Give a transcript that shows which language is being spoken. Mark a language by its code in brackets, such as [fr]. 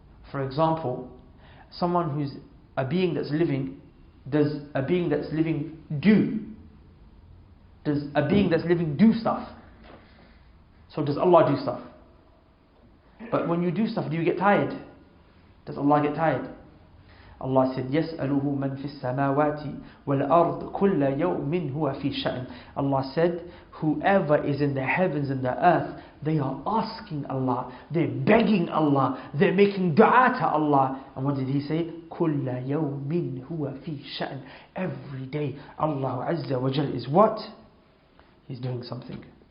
[en] For example, someone who's a being that's living, does a being that's living do? Does a being that's living do stuff? So does Allah do stuff? But when you do stuff, do you get tired? Does Allah get tired? Allah said, [ar] يَسْأَلُهُ مَنْ فِي السَّمَاوَاتِ وَالْأَرْضِ كُلَّ يَوْمٍ هُوَ فِي شَأْنٍ. [en] Allah said, whoever is in the heavens and the earth, they are asking Allah, they're begging Allah, they're making dua to Allah. And what did He say? [ar] كُلَّ يَوْمٍ هُوَ فِي شَأْنٍ. [en] Every day, Allah [ar] Azza wa Jal [en] is what? He's doing something.